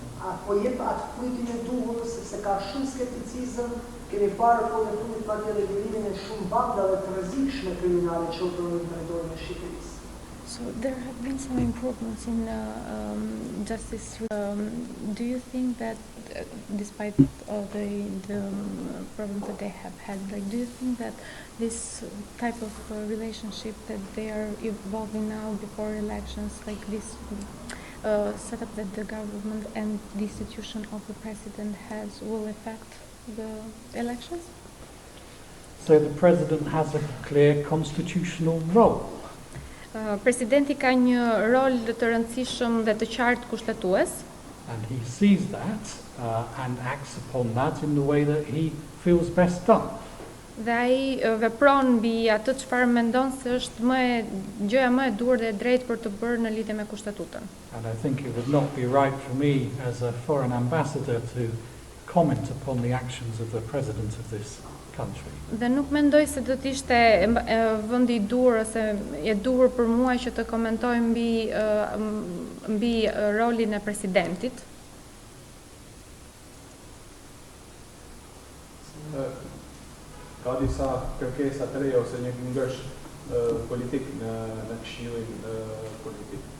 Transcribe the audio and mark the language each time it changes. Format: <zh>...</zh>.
<sq>apo jep atë kujtin e duhur sepse ka shumë skepticizëm, kemi parë kohët e fundit madje edhe virimin e shumë bandave të rrezikshme kriminale që operojnë në territorin e Shqipërisë.</sq> <en>So there have been some improvements in justice. Do you think that, despite all the problems that they have had, like, do you think that this type of relationship that they are evolving now before elections, like this setup that the government and the institution of the president has, will affect the elections? So the president has a clear constitutional role.</en> <sq>Presidenti ka një rol të rëndësishëm dhe të qartë kushtetues.</sq> <en>And he sees that and acts upon that in the way that he feels best done.</en> <sq>Dhe ai vepron mbi atë çfarë mendon se është gjëja më e duhur dhe e drejtë për të bërë në lidhje me kushtetutën.</sq> <en>And I think it would not be right for me as a foreign ambassador to comment upon the actions of the president of this country.</en> <sq>Dhe nuk mendoj se do të ishte vendi I duhur ose e duhur për mua që të komentoj mbi rolin e presidentit. Ka disa kërkesa të reja ose një ngërsh politik në Këshillin politik.</sq>